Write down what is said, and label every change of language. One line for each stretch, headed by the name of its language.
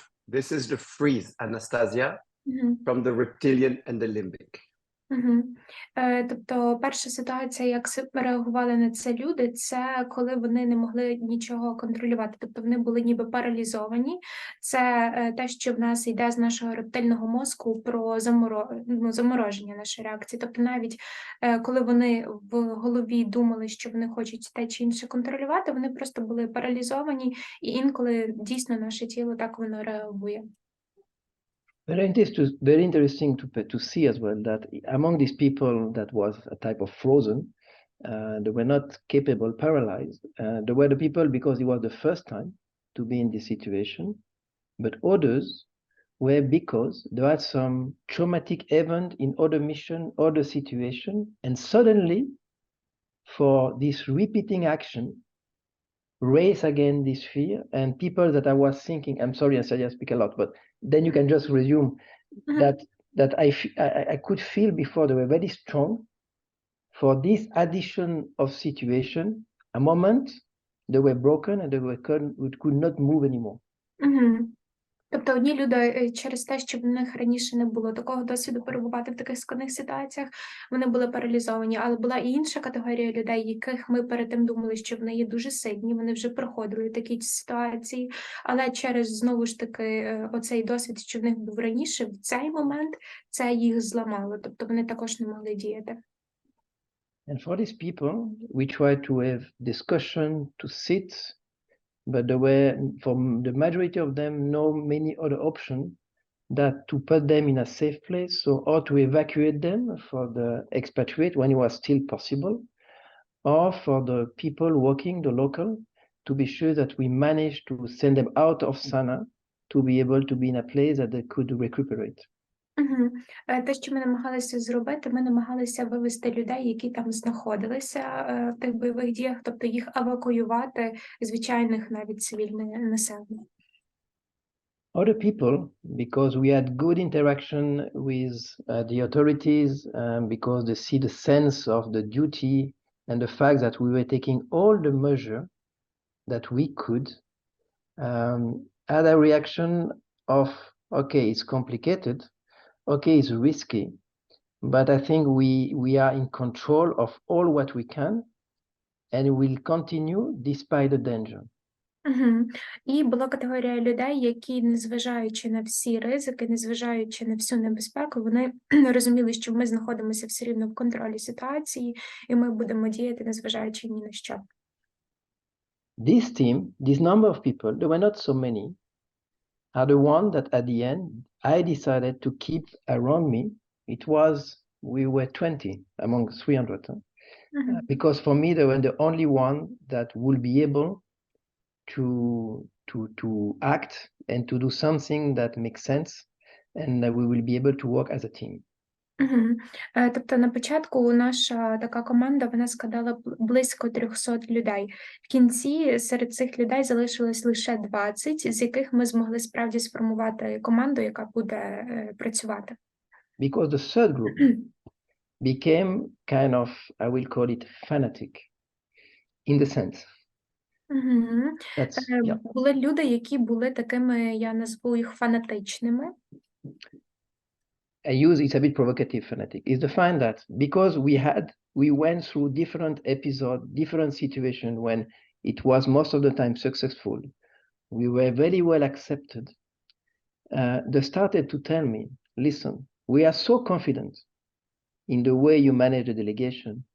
English: This is the freeze, Anastasia, from the reptilian and the limbic.
Ukrainian: Тобто перша ситуація, як реагували на це люди, це коли вони не могли нічого контролювати, тобто вони були ніби паралізовані. Це те, що в нас йде з нашого рептильного мозку про замороження нашої реакції. Тобто навіть коли вони в голові думали, що вони хочуть те чи інше контролювати, вони просто були паралізовані, і інколи дійсно наше тіло так воно реагує.
English: Very interesting to see as well that among these people that was a type of frozen, they were not capable, paralyzed. There were the people because it was the first time to be in this situation, but others were because there was some traumatic event in other mission, other situation, and suddenly, for this repeating action, raise again this fear, and people that I was thinking, I'm sorry, I speak a lot, but then you can just resume that I could feel before they were very strong. For this addition of situation, a moment they were broken and they could not move anymore.
Ukrainian: Тобто одні люди через те, що в них раніше не було такого досвіду перебувати в таких складних ситуаціях, вони були паралізовані, але була і інша категорія людей, яких ми перед тим думали, що вони є дуже сильні, вони вже проходили такі ситуації, але через, знову ж таки, оцей досвід, що в них був раніше, в цей момент це їх зламало, тобто вони також не могли діяти.
English: And for these people, we try to have discussion, to sit, but there were, for the majority of them, no many other options that to put them in a safe place, so or to evacuate them for the expatriate when it was still possible, or for the people working, the local, to be sure that we managed to send them out of Sana'a to be able to be in a place that they could recuperate.
Ukrainian: Те, що ми намагалися зробити, ми намагалися вивести людей, які там знаходилися в тих бойових діях, тобто їх евакуювати, звичайних навіть цивільне населення.
English: Other people, because we had good interaction with the authorities, because they see the sense of the duty and the fact that we were taking all the measures that we could had a reaction of, okay, it's complicated, okay, it's risky, but I think we are in control of all what we can, and will continue despite the danger. Угу.
Ukrainian: І була категорія людей, які, незважаючи на всі ризики, незважаючи на всю небезпеку, вони розуміли, що ми знаходимося все рівно в контролі ситуації, і ми будемо діяти, незважаючи ні на що.
English: This team, this number of people, there were not so many, are the one that at the end I decided to keep around me. It was, we were 20 among 300. Угу. Because for me, they were the only one that would be able to act and to do something that makes sense, and that we will be able to work as a team. Угу.
Ukrainian: Тобто на початку наша така команда, вона складала близько 300 людей. В кінці серед цих людей залишилось лише 20, з яких ми змогли справді сформувати команду, яка буде працювати.
English: Because the third group became kind of, I will call it fanatic, in the sense. Угу. That's, yeah.
Ukrainian: Були люди, які були такими, я назву їх фанатичними.
English: I use, it's a bit provocative, fanatic, is the fact that because we went through different episodes, different situations when it was most of the time successful, we were very well accepted. They started to tell me, listen, we are so confident in the way you manage the delegation.